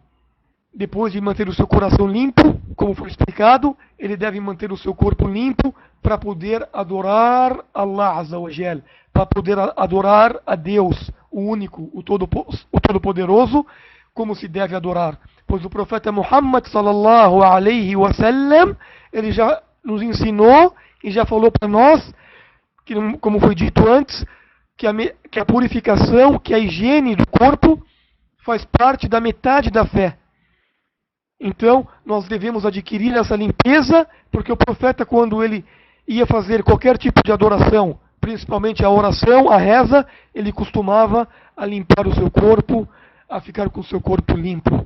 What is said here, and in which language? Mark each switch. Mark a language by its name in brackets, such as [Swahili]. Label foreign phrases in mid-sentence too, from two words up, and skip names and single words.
[Portuguese] Depois de manter o seu coração limpo, como foi explicado, ele deve manter o seu corpo limpo para poder adorar [Arabic] الله عز وجل, [Portuguese] para poder adorar a Deus, o único, o Todo-Poderoso, como se deve adorar. Pois o profeta Muhammad [Arabic] صلى الله عليه وسلم, [Portuguese] ele já nos ensinou e já falou para nós, que, como foi dito antes, que a purificação, que a higiene do corpo faz parte da metade da fé. Então, nós devemos adquirir essa limpeza, porque o profeta, quando ele ia fazer qualquer tipo de adoração, principalmente a oração, a reza, ele costumava a limpar o seu corpo, a ficar com o seu corpo limpo.